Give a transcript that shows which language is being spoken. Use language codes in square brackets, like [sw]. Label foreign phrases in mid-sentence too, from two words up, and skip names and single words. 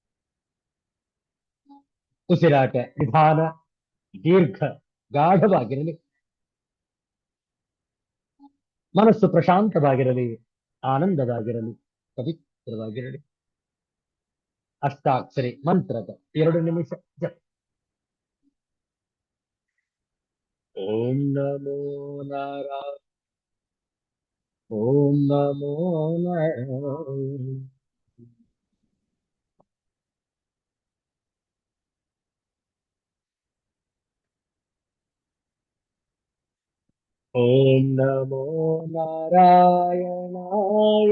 [kn] ಉಸಿರಾಟ ನಿಧಾನ ದೀರ್ಘ ಗಾಢವಾಗಿರಲಿ. ಮನಸ್ಸು ಪ್ರಶಾಂತವಾಗಿರಲಿ, ಆನಂದವಾಗಿರಲಿ, ಪವಿತ್ರವಾಗಿರಲಿ. ಅಷ್ಟಾಕ್ಷರಿ ಮಂತ್ರದ 2 ನಿಮಿಷ ಜಪ. [sa] ಓಂ ನಮೋ ನಾರಾಯಣ. ಓಂ ನಮೋ ನಾರಾಯಣ. ಓಂ ನಮೋ ನಾರಾಯಣಾಯ.